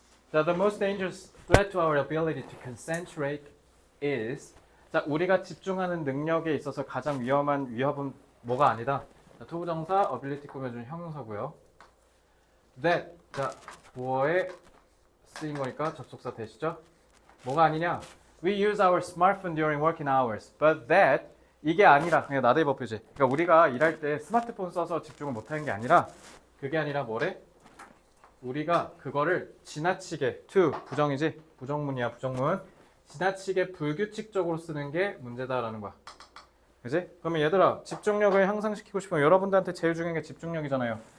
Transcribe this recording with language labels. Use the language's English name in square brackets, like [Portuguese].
[English] 자, the most dangerous threat to our ability to concentrate is. [Korean] 자, 우리가 집중하는 능력에 있어서 가장 위험한 위협은 뭐가 아니다. 자, 투부정사 ability 꾸며준 형용사고요. [English] that. [Korean] 자, 뭐에 쓰인 거니까 접속사 대시죠? 뭐가 아니냐? [English] We use our smartphone during working hours, but that [Korean] 이게 아니라 그냥 나데이버 표시. 그러니까 우리가 일할 때 스마트폰 써서 집중을 못하는 게 아니라 그게 아니라 뭐래? 우리가 그거를 지나치게 to 부정이지? 부정문이야 부정문. 지나치게 불규칙적으로 쓰는 게 문제다라는 거야. 그지? 그러면 얘들아 집중력을 향상시키고 싶으면 여러분들한테 제일 중요한 게 집중력이잖아요.